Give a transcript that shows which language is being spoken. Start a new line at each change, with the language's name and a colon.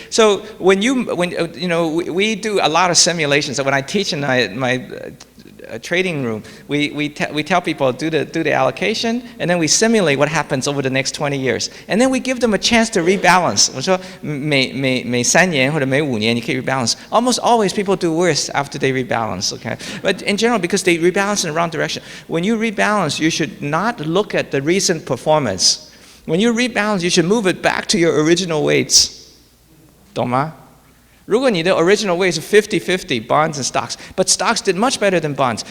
English: So when we do a lot of simulations. So when I teach in my trading room, we tell people do the allocation, and then we simulate what happens over the next 20 years, and then we give them a chance to rebalance.
Chinese: 我说每3年或者每5年你可以 rebalance.
English: Almost always people do worse after they rebalance. Okay, but in general because they rebalance in the wrong direction. When you rebalance, you should not look at the recent performance. When you rebalance, you should move it back to your original weights.
Chinese: 懂吗？如果你的
English: original weight is 50-50 bonds and stocks, but stocks did much better than bonds.